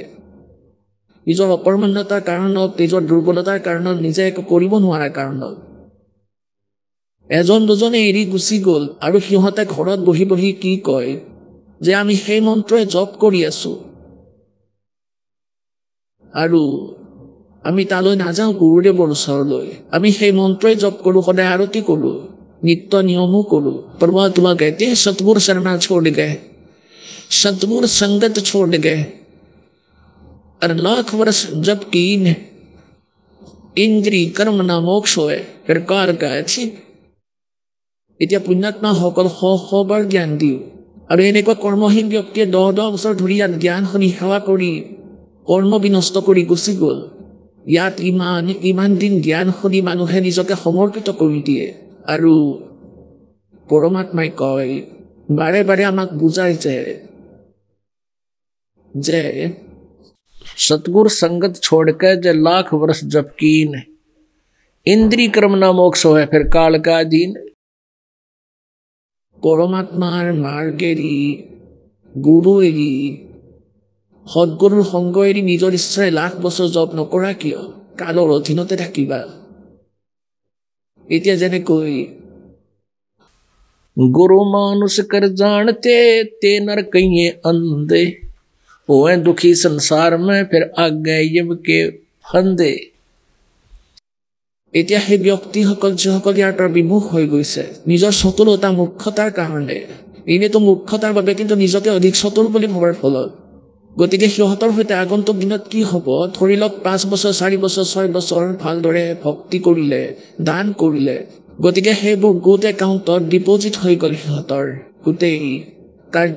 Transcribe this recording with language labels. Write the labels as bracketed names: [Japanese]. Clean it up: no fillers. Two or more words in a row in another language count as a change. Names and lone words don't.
[Assamese] নিজৰ অকৰ্মণ্যতাৰ কাৰণত, নিজৰ দুৰ্বলতাৰ কাৰণত, নিজে একো কৰিব নোৱাৰাৰ কাৰণত এজন দুজনে এৰি গুচি গ'ল। আৰু সিহঁতে ঘৰত বহি বহি কি কয় যে আমি সেই মন্ত্ৰই জপ কৰি আছোঁ আৰু আমি তালৈ নাযাওঁ গুৰুদেৱৰ ওচৰলৈ। আমি সেই মন্ত্ৰই জপ কৰোঁ, সদায় আৰতি কৰোঁ, নিত্য নিয়মো কৰোঁ। [Hindi] परमात्मा कहते हैं सतगुरु शरणा छोड़ गए, सतगुरु संगत छोड़ गए, और लाख वर्ष जब कीन इंद्री कर्म ना मोक्ष होए फिर कार का ठीक। [Assamese] এতিয়া পুণ্যাত্মাসকল শ শ বাৰ জ্ঞান দিওঁ আৰু এনেকুৱা কৰ্মহীন ব্যক্তিয়ে 10 বছৰ ধৰি ইয়াত জ্ঞান শুনি সেৱা কৰি কৰ্ম বিনষ্ট কৰি গুচি গ'ল। ইয়াত ইমান দিন জ্ঞান শুনি মানুহে নিজকে সমৰ্পিত কৰি দিয়ে আৰু পৰমাত্মাই কয় বাৰে বাৰে আমাক বুজায় যে [Hindi] सतगुर संगत छोड़कर जे लाख वर्ष जप कीन इंद्री कर्म ना मोक्ष है फिर काल का दीन। [Assamese] পৰমাত্মাৰ মাৰ্গ এৰি গুৰু এৰি সদগুৰুৰ সংগ এৰি নিজৰ ইচ্ছাৰে লাখ বছৰ জপ নকৰা কিয়? কালৰ অধীনতে থাকিবা। এতিয়া যেনেকৈ [Hindi] गुरु मानुष कर जानते ते नर कहिए अंधे होए दुखी संसार में फिर आगे यम के फंदे। [Assamese] এতিয়া সেই ব্যক্তিসকল যিসকল ইয়াৰ পৰা বিমুখ হৈ গৈছে নিজৰ চতুৰতা মূৰ্খতাৰ কাৰণে, এনেতো মূৰ্খতাৰ বাবে কিন্তু নিজকে অধিক চতুৰ বুলি ভবাৰ ফলত, গতিকে সিহঁতৰ সৈতে আগন্তুক দিনত কি হ'ব? ধৰি লওক 5 বছৰ 4 বছৰ 6 বছৰ ভালদৰে ভক্তি কৰিলে, দান কৰিলে, গতিকে সেইবোৰ [English] good accountত deposit [Assamese] হৈ গ'ল সিহঁতৰ গোটেই কাৰ্য।